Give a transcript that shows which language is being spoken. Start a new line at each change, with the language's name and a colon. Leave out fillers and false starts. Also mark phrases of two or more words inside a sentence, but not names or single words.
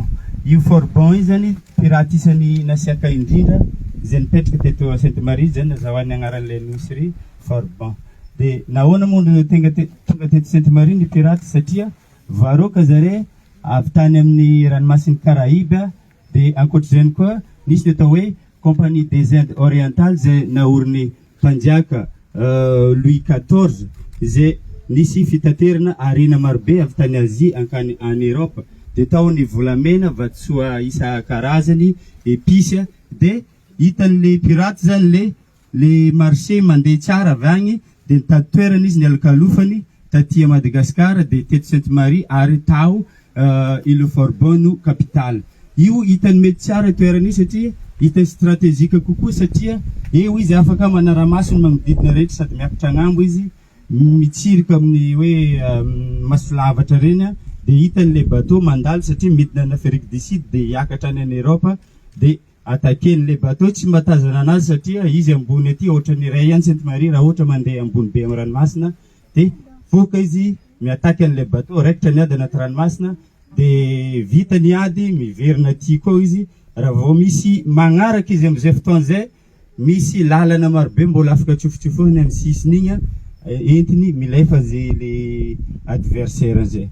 Malagasy: Io forbon io zany piraty isany nasiaka indrindra izay nipetraka teto à Sainte Marie zany nazahoany agnaran'ilay nosy forbon. De nahoana moa tonga teto Sainte Marie ny piraty satria varoaka zare avy tany amin'ny ranomasin'ny Caraïbe de ankoatr'izany koa nisy ny atao hoe
French: compagnie des Indes orientales
Malagasy: zay naoriny mpanjaka Louis XIV zay nisy fitaterana arena marobe avy tany Asie ankany
French: en Europe
Malagasy: de tao ny volamena vatsoa isa karazany épice de hitan'le piraty zany le marché mandeha tsara avy agny de nitady toerana izy ny alakalofany taty Madagascar de teto Sainte Marie ary tao Île Forbon no capitale. Io hitany mety tsara toerana io satria hitany stratégique kokoa satria eo izy afaka manara-masony manodidina rehetra sady miakatra agnambo izy mitsirika amin'ny hoe masolavatra reny de hitan'le bateau mandalo satria midina
French: en Afrique du Sud
Malagasy: de hiakatra any
French: en Europe
Malagasy: de ataken'le bateau tsy matazana anazy satria izy ambony aty ohatra ny iray ihany Sainte Marie raha ohatra mandeha ambony be amin'ny ranomasina de voka izy miataky an'le bateau raikitra ny ady anaty ranomasina de vita ny ady miverina aty koa izy raha vao misy magnaraka izy amin'izay fotoana zay misy lalana marobe mbola afaka tsofotsofony amin'ny sisiny igny entiny milefa zay le adversaire zay.